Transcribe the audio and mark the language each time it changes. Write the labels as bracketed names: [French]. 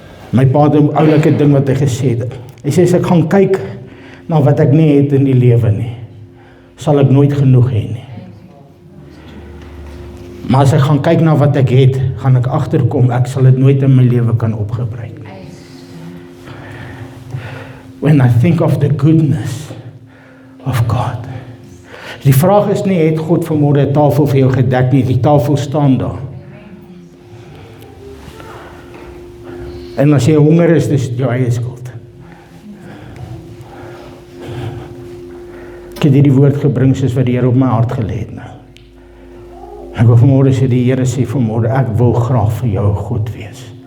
[Afrikaans] My pa het 'n oulike ding wat hy gesê het, hy sê, as ek gaan kyk na wat ek nie het in die lewe nie, sal ek nooit genoeg hê nie. Maar as ek gaan kyk na wat ek het, gaan ek agterkom, ek sal dit nooit in my lewe kan opgebruik nie. [English] When I think of the goodness of God. [Afrikaans] Die vraag is nie, het God vanmôre 'n tafel vir jou gedek nie, die tafel staan daar. En as jy honger is, dis jou eie skuld. Ek het hierdie woord gebring soos wat die Here op my hart gelê het nou. Ek wil vanmôre sê, die Here sê vanmôre, ek wil graag vir jou God wees.